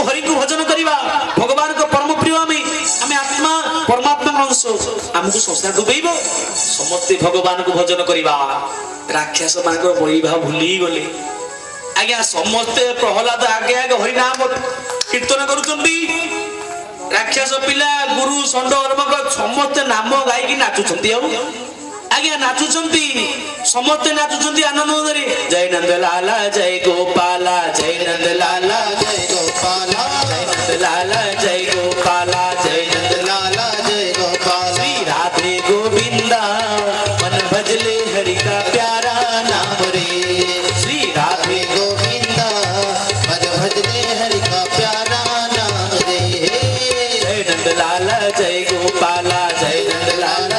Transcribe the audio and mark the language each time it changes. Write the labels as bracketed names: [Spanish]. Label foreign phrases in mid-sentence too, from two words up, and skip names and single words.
[Odia] ହରିଙ୍କୁ ଭଜନ କରିବା ଭଗବାନଙ୍କ ପରମ ପ୍ରିୟ ଆମେ ଆତ୍ମା ପରମାତ୍ମାଙ୍କ ଅଂଶ ଆମକୁ ସଂସାର ଡୁବେଇବ ସମସ୍ତେ ଭଗବାନଙ୍କୁ ଭଜନ କରିବା ରାକ୍ଷସ ମାନଙ୍କର ବଳିଭାବ ଭୁଲି ଗଲେ ଆଜ୍ଞା ସମସ୍ତେ ପ୍ରହ୍ଲାଦ ଆଗେ ହରିନାମ କୀର୍ତ୍ତନ କରୁଛନ୍ତି ରାକ୍ଷସ ପିଲା ଗୁରୁ ଷଣ୍ଡ ଅର୍ମକ ସମସ୍ତେ ନାମ ଗାଇକି ନାଚୁଛନ୍ତି ଆଉ ଆଜ୍ଞା ନାଚୁଛନ୍ତି ସମସ୍ତେ ନାଚୁଛନ୍ତି ଆନନ୍ଦରେ [Hindi] जय नंद लाला जय गोपाला जय नंद लाला जय गोपाला जय नंद लाला जय गोपाला जय नंद लाला जय गोपाला श्री राधे गोविंदा मन भजले हरि का प्यारा नाम रे श्री राधे गोविंदा मन भजले हरि का प्यारा नाम रे जय नंद लाला जय गोपाला जय नंद लाला